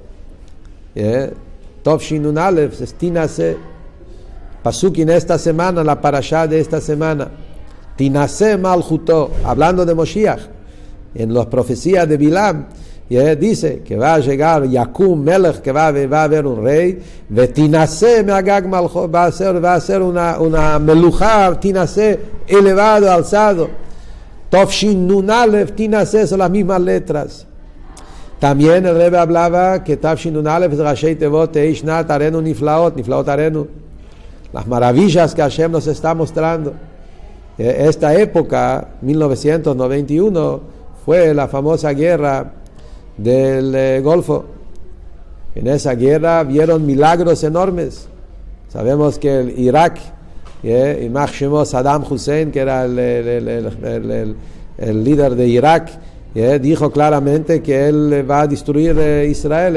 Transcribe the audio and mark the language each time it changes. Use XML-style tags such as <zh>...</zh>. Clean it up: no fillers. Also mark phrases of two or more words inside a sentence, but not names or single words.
<he>תו שין נון אלף es תנשא.</he> <es>Pasuk en esta semana, la parashá de esta semana.</es> <he>תנשא מלכותו,</he> <es>hablando de Moshiach. En las profecías de Bilam, dice que va a llegar</es> <he>יקום מלך,</he> <es>que va a haber un rey,</es> <he>ותנשא מאגג מלכות,</he> <es>va a ser una melujá, Tinase, elevado, alzado.</es> <he>תו שין נון אלף, תנשא,</he> <es>son las mismas letras. También el Rebbe hablaba que</es> <he>תו שין נון אלף</he> <es>es</es> <he>ראשי תיבות תהא שנת אראנו נפלאות, נפלאות אראנו,</he> <es>las maravillas que Hashem nos está mostrando. Esta época, 1991, fue la famosa guerra del Golfo. En esa guerra vieron milagros enormes. Sabemos que el Irak,</es> <he>ימח שמו</he> <es>Saddam Hussein, que era el líder de Irak, dijo claramente que él va a destruir Israel.</es>